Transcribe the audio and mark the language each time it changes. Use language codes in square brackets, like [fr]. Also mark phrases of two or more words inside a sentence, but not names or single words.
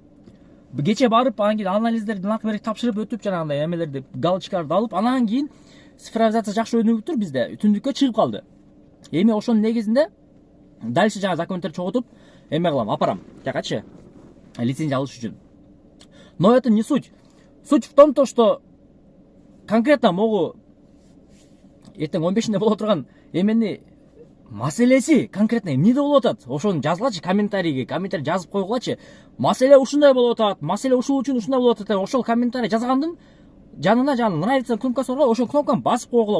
[ky] Кече барып, анан кийин анализдерди, наркы берки тапшырып өтүп, жанагындай эмелерди, галочкаларды алып, анан кийин цифровизация жакшы өнүгүп тур, бизде түндүккө чыгып калды. Эми ошонун негизинде дальше жаңа документтерди чогултуп эме кылам, апарам жакачы, лицензия алыш үчүн. [ru] Но это не суть. Суть в том, что конкретно могу [ky] эртең 15-нде боло турган эмени маселеси конкретно эмнеде болуп атат, ошону жазгылачы, комментарий жазып койгулачы. Маселе ушундай болуп атат, маселе ушул үчүн ушундай болуп атат. Ошол комментарий жазгандын жанына нравится кнопкасы бар го, ошол кнопканы басып койгула.